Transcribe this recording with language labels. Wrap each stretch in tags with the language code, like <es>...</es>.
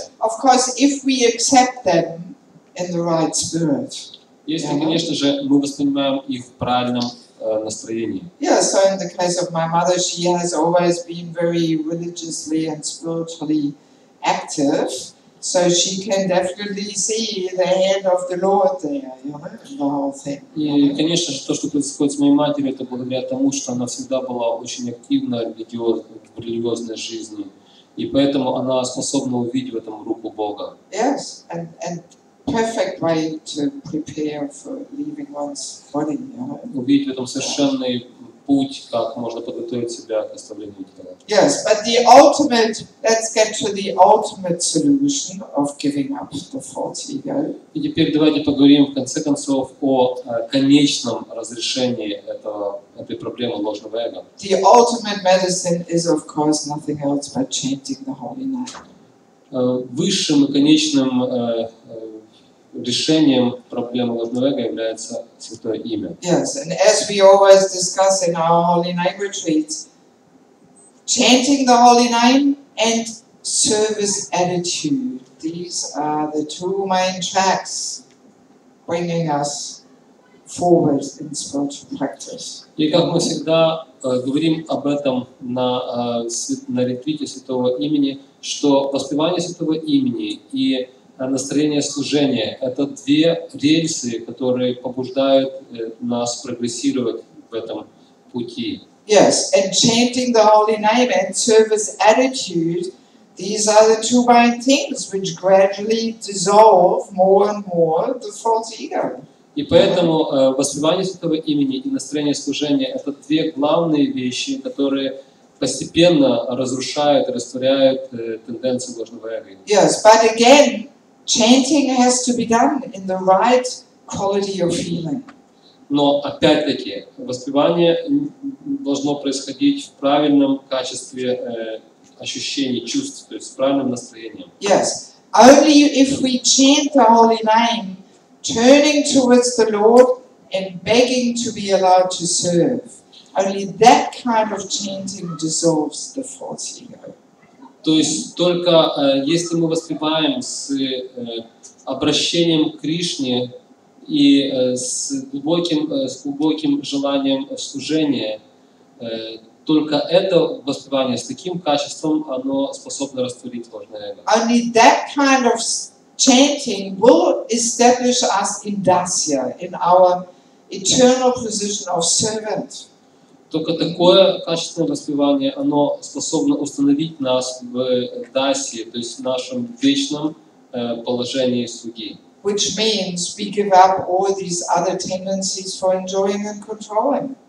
<en>Yes, of course, if we accept them in the right spirit.</en> <ru>Если, конечно же, мы воспринимаем их в правильном настроении.</ru> <en>Yeah, so in the case of my mother, she has always been very religiously and spiritually active, so she can definitely see the hand of the Lord there, in the whole thing.</en> <ru>И, конечно же, то, что происходит с моей матерью, это благодаря тому, что она всегда была очень активна в религиозной жизни, и поэтому она способна увидеть в этом руку Бога.</ru> <en>Yes, and perfect way to prepare for leaving one's body.</en> <ru>Увидеть в этом совершенный путь, как можно подготовить себя к оставлению тела.</ru> <en>Yes, but the ultimate, let's get to the ultimate solution of giving up the false ego.</en> <ru>И теперь давайте поговорим в конце концов о конечном разрешении этой проблемы ложного эго.</ru> <en>The ultimate medicine is, of course, nothing else but chanting the holy name.</en> <ru>Высшим и конечным решением проблемы ложного эго является святое имя.</ru> <en>Yes, and as we always discuss in our holy name retreats, chanting the holy name and service attitude, these are the two main tracks bringing us forward in spiritual practice.</en> <ru>И как мы всегда говорим об этом на ретрите святого имени, что воспевание святого имени и настроение служения – это две рельсы, которые побуждают нас прогрессировать в этом пути.</ru> <en>Yes, and chanting the holy name and service attitude, these are the two main things which gradually dissolve more and more the false ego.</en> <ru>И поэтому воспевание святого имени и настроение служения – это две главные вещи, которые постепенно разрушают и растворяют тенденции ложного эго.</ru> <en>Yes, but again, chanting has to be done in the right quality of feeling.</en> <ru>Но опять-таки воспевание должно происходить в правильном качестве ощущений, чувств, то есть с правильным настроением.</ru> <en>Yes, only if we chant the holy name, turning towards the Lord and begging to be allowed to serve, only that kind of chanting dissolves the false ego.</en> <ru>То есть только если мы воспеваем с обращением к Кришне и с глубоким желанием служения, только это воспевание с таким качеством, оно способно растворить ложное эго.</ru> <en>Only that kind of chanting will establish us in даси, in our eternal position of servant.</en> <ru>Только такое качественное воспевание, оно способно установить нас в даси, то есть в нашем вечном положении слуги.</ru> <en>Which means we give up all these other tendencies for enjoying and controlling.</en>